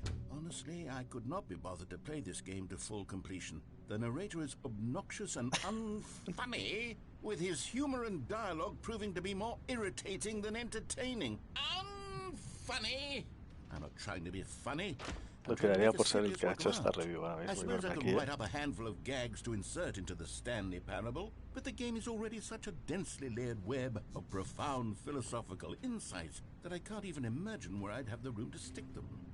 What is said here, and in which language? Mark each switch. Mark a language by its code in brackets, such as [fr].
[en] Honestly, I could not be bothered to play this game to full completion. The narrator is obnoxious and unfunny, with his humor and dialogue proving to be more irritating than entertaining. Unfunny! I'm not trying to be funny. [es] Lo quedaría por ser el que ha hecho esta review ahora mismo. [en] I suppose I could write up a handful of gags to insert into the Stanley Parable, but the game is already such a densely layered web of profound philosophical insights that I can't even imagine where I'd have the room to stick them.